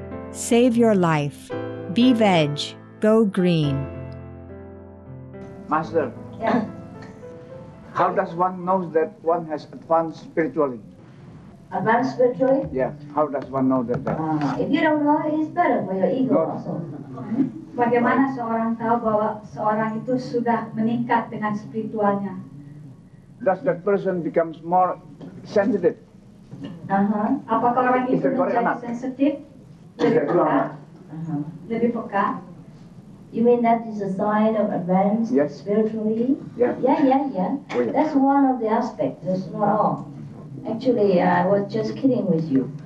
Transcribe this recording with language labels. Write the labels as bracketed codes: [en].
[en] Save your life. Be veg. Go green. Master, Yeah. how does one know that one has advanced spiritually? Advanced spiritually? Yeah, how does one know that? If you don't know, it's better for your ego also. [id] Bagaimana seorang tahu bahwa seorang itu sudah meningkat dengan spiritualnya? [en] Does that person becomes more sensitive? [id] Apakah orang itu menjadi sensitif, lebih peka, lebih peka? [en] You mean that is a sign of advance spiritually? Yeah. Yeah. That's one of the aspects. That's not all. Actually, I was just kidding with you.